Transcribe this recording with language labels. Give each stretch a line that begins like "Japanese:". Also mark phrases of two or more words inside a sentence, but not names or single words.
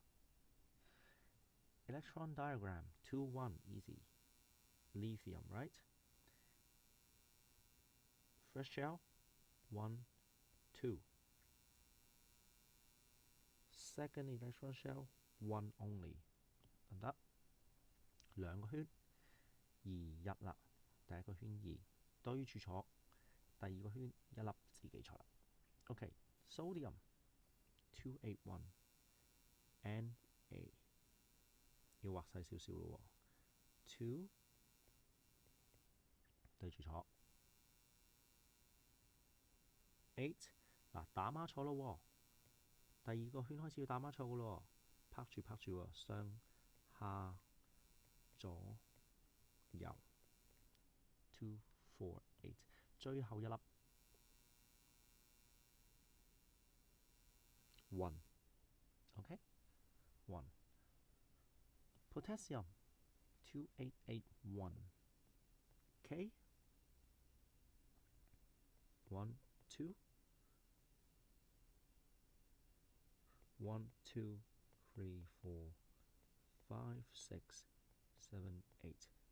English: Electron diagram 2, 1, easy. Lithium, right? First shell 1, 2. Second electron shell 1 only，
Cantonese: 得兩個圈2 1啦，第一個圈2對住坐，第二個圈1粒自己坐啦。
English: OK， sodium
Cantonese: 281 Na 要畫細少少咯喎，2對住坐8嗱打孖坐咯喎。第二個圈開始要打孖錯嘅咯，拍住喎，上下左右 2 4 8， 最後一粒
English: 1 OK 1 potassium 2881 K 1 2 1 2 3 4 5 6 7 8